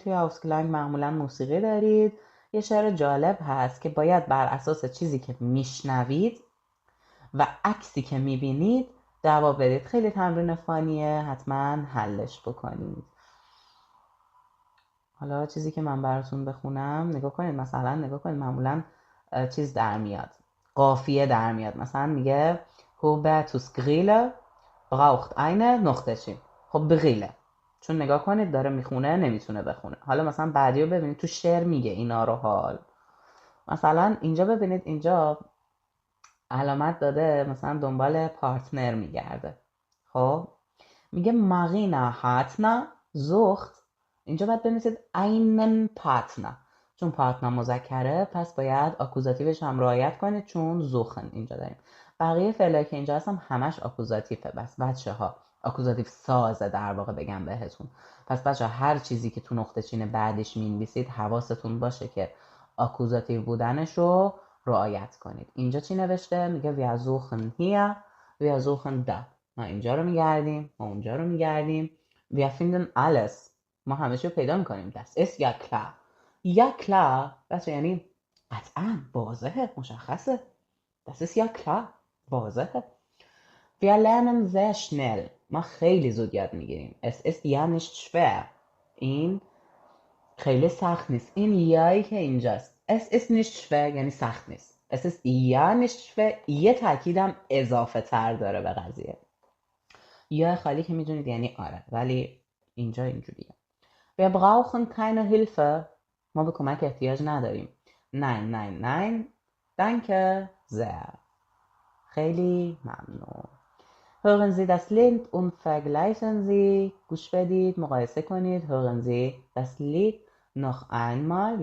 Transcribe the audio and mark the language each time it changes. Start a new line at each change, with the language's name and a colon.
Persian: توی آوسکلنگ معمولا موسیقی دارید. یه شعر جالب هست که باید بر اساس چیزی که میشنوید و عکسی که میبینید جواب بدید. خیلی تمرین فانیه، حتما حلش بکنید. حالا چیزی که من براتون بخونم نگاه کنید. مثلا نگاه کنید معمولا چیز در میاد، قافیه در میاد.
German: مثلا میگه Hubertus Grille braucht eine نقطه‌چین.
Persian: خب بغیله، چون نگاه کنید داره میخونه نمیتونه بخونه. حالا مثلا بعدی رو ببینید تو شعر میگه اینا رو. حال مثلا اینجا ببینید، اینجا علامت داده مثلا دنبال پارتنر میگرده. خب میگه
German: Marina Hartner sucht.
Persian: اینجا باید بنویسید
German: einen Partner،
Persian: چون پارتنر مذکره پس باید آکوزاتیوش هم رعایت کنید، چون زوخن اینجا داریم. بقیه فعلایی که اینجا هستم همش آکوزاتیفه. بس بچه ها آکوزاتیو سازه در واقع بگم بهتون. پس بچه هر چیزی که تو نقطه چین بعدش مینویسید حواستون باشه که آکوزاتیو بودنش رو رعایت کنید. اینجا چی نوشته؟ میگه
German: wir suchen hier, wir suchen da.
Persian: ما اینجا رو میگردیم، ما اونجا رو میگردیم.
German: wir finden alles.
Persian: ما همه چی رو پیدا میکنیم.
German: das ist ja klar. ja klar
Persian: بچه یعنی قطعا، واضحه، مشخصه.
German: das ist ja klar.
Persian: واضحه.
German: wir lernen sehr schnell.
Persian: ما خیلی زود یاد میگیریم.
German: es ist ja nicht schwer.
Persian: این خیلی سخت نیست. این یایی که اینجاست
German: es ist nicht schwer
Persian: یعنی سخت نیست.
German: es ist ja nicht schwer
Persian: یه تاکیدم اضافه تر داره به قضیه. یا خالی که میدونید یعنی آره، ولی اینجا اینجوریه.
German: wir brauchen keine Hilfe.
Persian: ما به کمک احتیاج نداریم.
German: nein nein nein danke sehr.
Persian: خیلی ممنون.
German: hören Sie das Lied und vergleichen Sie.
Persian: گوش بدید، مقایسه کنید.
German: hören Sie das Lied noch einmal.